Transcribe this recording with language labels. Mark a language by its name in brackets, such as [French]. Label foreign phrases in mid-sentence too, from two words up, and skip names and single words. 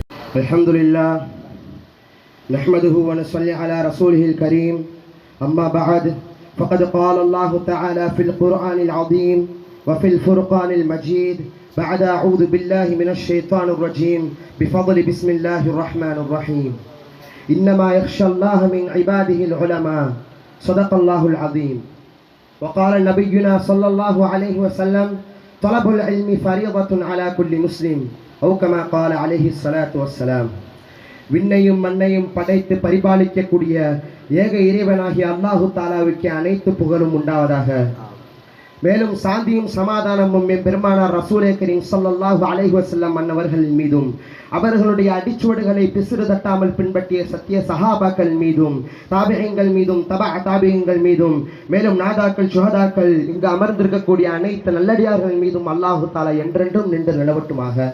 [Arabic] الحمد لله نحمده ونصلي على رسوله الكريم أما بعد فقد قال الله تعالى في القرآن العظيم وفي الفرقان المجيد بعد أعوذ بالله من الشيطان الرجيم بفضل بسم الله الرحمن الرحيم إنما يخشى الله من عباده العلماء صدق الله العظيم. وقال نبينا صلى الله عليه وسلم طلب العلم فريضة على كل مسلم أو كما قال عليه الصلاة والسلام. [Tamil] விண்ணையும் மண்ணையும் படைத்து பரிபாலிக்கக்கூடிய ஏக இறைவனாகிய அல்லாஹு தாலாவுக்கு அனைத்து புகழும் உண்டாவதாக. மேலும் சாந்தியும் சமாதானமும் பெருமானார் ரசூலே கரீம் [Arabic] صلى الله عليه وسلم [Tamil] அன்னவர்களின் மீதும் அவர்களுடைய அடிச்சுவடுகளை பிசுறு தட்டாமல் பின்பற்றிய சத்திய சஹாபாக்கள் மீதும் தாபிஈன்கள் மீதும் தாபிஈன்கள் மீதும் மேலும் நாதாக்கள் சுஹதாக்கள் இங்கு அமர்ந்திருக்கக்கூடிய அனைத்து நல்லடியார்கள் மீதும் அல்லாஹு தாலா என்றென்றும் நின்று நிலவட்டுமாக.